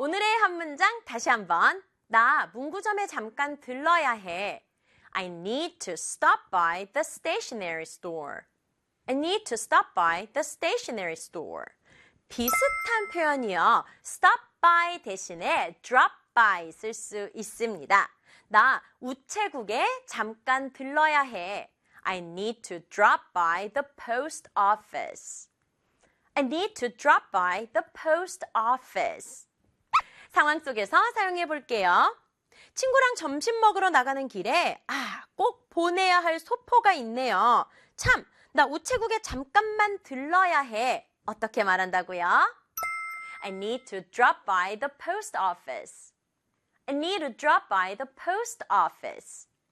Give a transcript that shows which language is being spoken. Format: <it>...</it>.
<ko>오늘의 한 문장 다시 한번. 나 문구점에 잠깐 들러야 해.</ko> <en>I need to stop by the stationery store. I need to stop by the stationery store.</en> <ko>비슷한 표현이요. stop by 대신에 drop by 쓸 수 있습니다. 나 우체국에 잠깐 들러야 해.</ko> <en>I need to drop by the post office. I need to drop by the post office.</en> <ko>상황 속에서 사용해 볼게요. 친구랑 점심 먹으러 나가는 길에 아, 꼭 보내야 할 소포가 있네요. 참, 나 우체국에 잠깐만 들러야 해. 어떻게 말한다고요?</ko> <en>I need to drop by the post office. I need to drop by the post office.</en>